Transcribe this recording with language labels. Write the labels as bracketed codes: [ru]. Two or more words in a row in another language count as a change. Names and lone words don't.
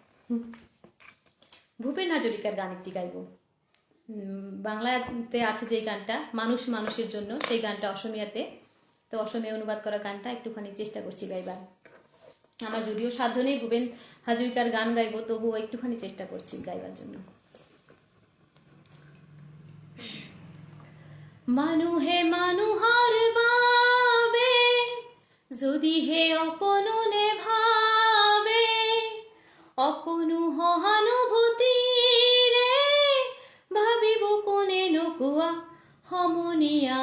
[bn] ভূপেন হাজরিকার গান একটি গাইব। বাংলাতে আছে যে গানটা মানুষ মানুষের জন্য, সেই গানটা অসমীয়াতে, তো অসমীয়া অনুবাদ করা গানটা একটুখানি চেষ্টা করছি গাইবার। আমার যদিও সাধ্য নেই ভূপেন হাজরিকার গান গাইবো, তবুও একটুখানি চেষ্টা করছি গাইবার জন্য। [as] মানুহে মানুহৰ বাবে যদি হে অকণনে ভাবে, অকণো সহানুভূতিৰে ভাবিব কোনে নোকোৱা সমনীয়া।